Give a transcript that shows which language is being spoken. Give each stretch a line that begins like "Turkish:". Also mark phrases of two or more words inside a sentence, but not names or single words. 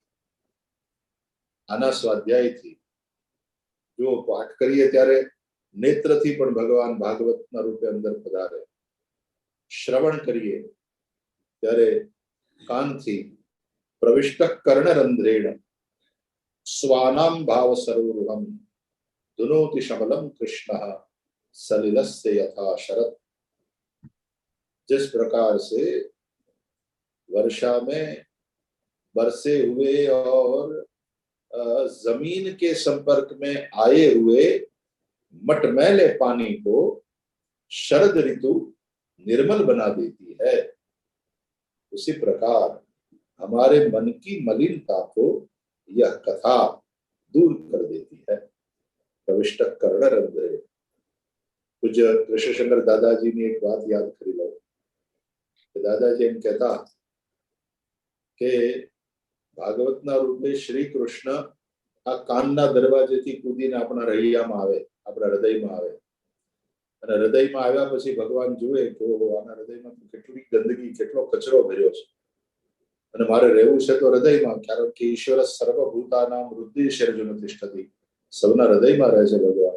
Gujarati: આના સ્વાધ્યાયથી જો પાઠ કરીએ ત્યારે નેત્રથી પણ ભગવાન ભાગવતના રૂપે અંદર પધારે, શ્રવણ કરીએ ત્યારે કાનથી પ્રવિષ્ટ
Sanskrit: કર્ણરંધ્રેણ स्वानाम भाव सरोरुहम दुनोति शमलम कृष्ण सलिलस्य यथा शरत।
Hindi: जिस प्रकार से वर्षा में बरसे हुए और जमीन के संपर्क में आए हुए मटमैले पानी को शरद ऋतु निर्मल बना देती है, उसी प्रकार हमारे मन की मलिनता को यह कथा दूर कर देती है।
Sanskrit: प्रविष्ट कर्णरंध्रे।
Gujarati: પૂજ્ય કૃષ્ણશંકર દાદાજી ને એક બાત યાદ કરી લો, દાદાજી એમ કહતા કે ભાગવતના રૂપે શ્રી કૃષ્ણ આ કાનના દરવાજેથી કૂદીને આપણા રૈયામાં આવે, આપણા હૃદયમાં આવે, અને હૃદયમાં આવ્યા પછી ભગવાન જુએ કે ઓહો, આના હૃદયમાં કેટલી ગંદકી, કેટલો કચરો ભર્યો છે, અને મારે રહેવું છે તો હૃદયમાં, કારણ કે
Sanskrit: ઈશ્વર સર્વભૂતાનામ હૃદયશર્જુન તિષ્ઠતિ,
Gujarati: સૌના હૃદયમાં રહે છે ભગવાન.